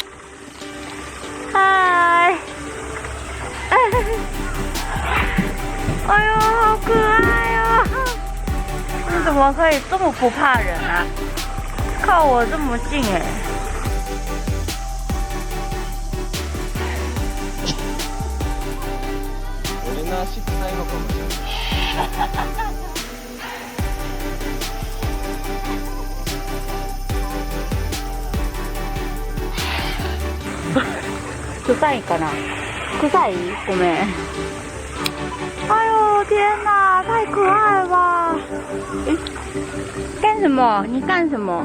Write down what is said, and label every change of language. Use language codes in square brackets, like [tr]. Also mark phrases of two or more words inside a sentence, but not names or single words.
[ja] はーい。 [zh] 哎呦，好可爱哦！你怎么可以这么不怕人啊？靠我这么近哎！ [ja] 俺の足臭いのかもしれない。臭いかな？臭い？ごめん。 [zh] 哎呦天哪，太可爱了吧！干什么？你干什么？